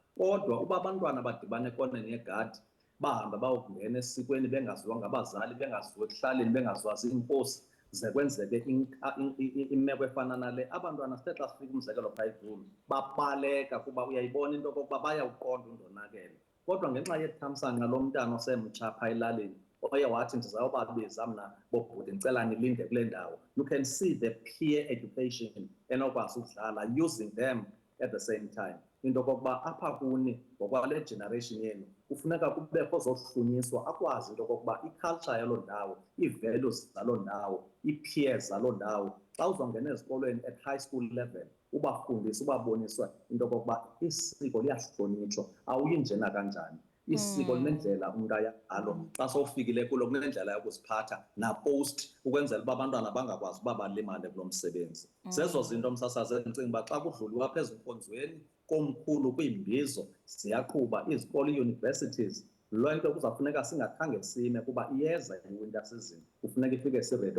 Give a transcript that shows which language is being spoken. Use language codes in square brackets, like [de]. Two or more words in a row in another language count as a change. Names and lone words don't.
[xh] Kodwa uba abantwana badibane ekoneni yegadi bahambe bayokungena esikweni bengaziwa ngabazali, bengaziwa ekuhlaleni, bengaziwa ziinkosi, ze kwenzeke imeko efana nale, abantwana sithe xa sifika umzekelo phaa eGoli babaleka kuba uyayibona into yokokuba bayawuqonda undonakele. Kodwa ngenxa yethamsanqa lo mntana osemtsha phaa elalini oye wathi ndizawubabiza mna bobhuti ndicela nilinde kule ndawo, [en] you can see the peer education [xh] enokwazi ukudlala [en] using them at the same time. [xh] Into yokokuba apha kuni ngokwale generation yenu kufuneka kubekho zohlunyiswa, akwazi into yokokuba iculture yaloo ndawo, ii-values zaloo ndawo, ii-peers zaloo ndawo. Xa uzongena ezikolweni [en] at high school level [xh] ubafundise, ubaboniswe into yokokuba isiko liyahlonitshwa, awuyi njena kanjani. Isiko linendlela umntu aya ngalo, xa sowufikile kulo kunendlela yokuziphatha napost ukwenzela uba abantwana bangakwazi uba balimane kulo msebenzi. Zezo zinto msasazi endicinga uba xa kudluliwa apha ezinkonzweni komkhulu kwiimbizo ziyaqhuba izikolo, ii-universities, loo nto kuzawufuneka singakhange sime kuba iyeza i- [en] winter season, [xh] kufuneka ifike siredi.